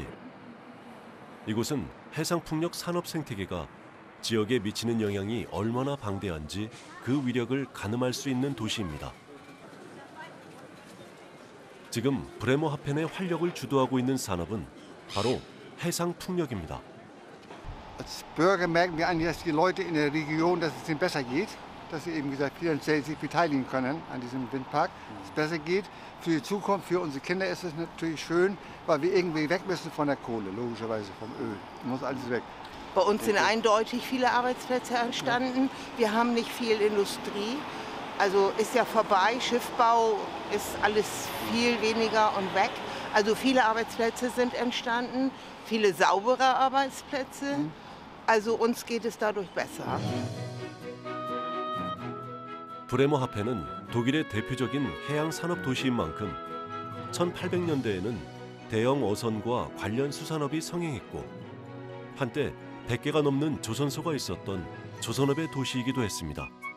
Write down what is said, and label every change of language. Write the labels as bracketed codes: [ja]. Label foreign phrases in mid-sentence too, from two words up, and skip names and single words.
[ko] 이곳은 해상풍력 산업 생태계가 지역에 미치는 영향이 얼마나 방대한지 그 위력을 가늠할 수 있는 도시입니다. 지금 브레머하펜의 활력을 주도하고 있는 산업은 바로 해상풍력입니다. [de] Als Bürger merken wir eigentlich, dass die Leute in der Region, dass es ihnen besser geht, dass sie eben gesagt finanziell sich beteiligen können an diesem Windpark, dass es besser geht. Für die Zukunft, für unsere Kinder ist es natürlich schön, weil wir irgendwie weg müssen von der Kohle, logischerweise vom Öl. Muss alles weg. Bei uns sind eindeutig viele Arbeitsplätze entstanden. Wir haben nicht viel Industrie. Also ist ja vorbei, Schiffbau ist alles viel weniger und weg. Also viele Arbeitsplätze sind entstanden, viele saubere Arbeitsplätze. Also uns geht es dadurch besser. [ko] 브레머하펜은 독일의 대표적인 해양 산업 도시인 만큼 1800년대에는 대형 어선과 관련 수산업이 성행했고 한때 100개가 넘는 조선소가 있었던 조선업의 도시이기도 했습니다.